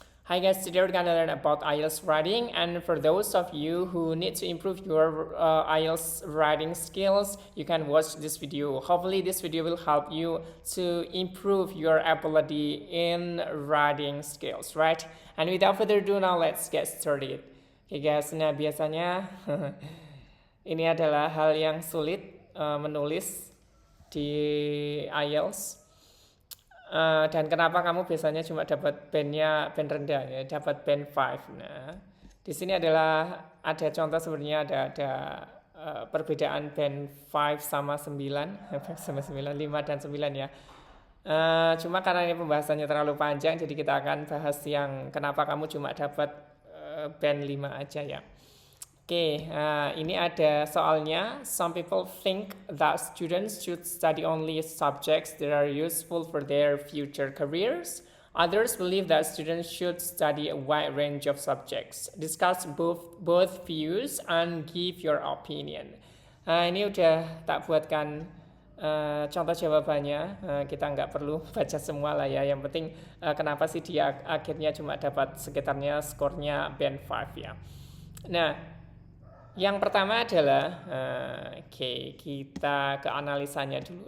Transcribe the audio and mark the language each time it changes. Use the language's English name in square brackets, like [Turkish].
[English] Hi guys, today we're gonna learn about IELTS writing, and for those of you who need to improve your IELTS writing skills, you can watch this video. Hopefully this video will help you to improve your ability in writing skills, right? And without further ado, now let's get started. Oke guys, [Indonesian] nah biasanya ini adalah hal yang sulit menulis di IELTS. Dan kenapa kamu biasanya cuma dapat bandnya band rendah ya, dapat band 5. Nah, di sini adalah ada contoh sebenarnya ada perbedaan band 5 sama 9, 5 dan 9 ya. Cuma karena ini pembahasannya terlalu panjang, jadi kita akan bahas yang kenapa kamu cuma dapat band 5 aja ya. Oke, ini ada soalnya. [English] Some people think that students should study only subjects that are useful for their future careers. Others believe that students should study a wide range of subjects. Discuss both views and give your opinion. [Indonesian] Ini udah tak buatkan contoh jawabannya. Kita nggak perlu baca semua lah ya. Yang penting kenapa sih dia akhirnya cuma dapat sekitarnya skornya band 5 ya. Nah, yang pertama adalah, kita ke analisanya dulu.